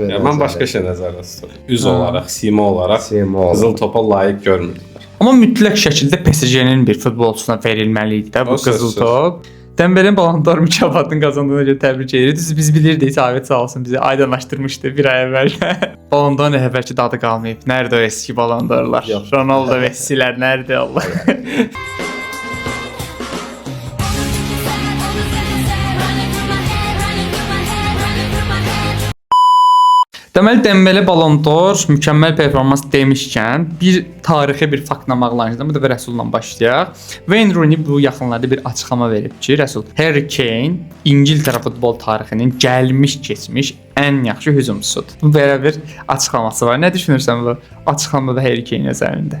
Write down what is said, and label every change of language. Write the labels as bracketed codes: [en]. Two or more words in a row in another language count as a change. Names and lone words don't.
[az] Mən başqa şey nəzərdə tuturam. Üz olaraq, sima olaraq qızıl topa layiq görmürdülər. Amma mütləq şəkildə PSG-nin bir futbolçusuna verilməli idi də bu qızıl top. Dembele'nin Ballon d'Or mükafatını qazandığına görə təbrik edirik. Biz bilirdik, Sabit sağ olsun bizi aydınlaşdırmışdı bir ay əvvəl. Ballon d'Orun əvvəlki dadı qalmayıb. [tr] Nerede o eski Ballon d'Orlar? Ronaldo, Messi'lər nerede Allah? [az] Deməli Dembele Ballon d'Or mükəmməl performans demişkən bir tarixi bir faktla bağlanacağıq. Bu da Rəsulla başlayaq. Wayne Rooney bu yaxınlarda bir açıqlama verib ki, Rəsul, Harry Kane İngiltərə futbol tarixinin gəlmiş keçmiş ən yaxşı hücumçusudur. Bu belə bir açıqlaması var. Nə düşünürsən bu açıqlamada Harry Kane nəzərində?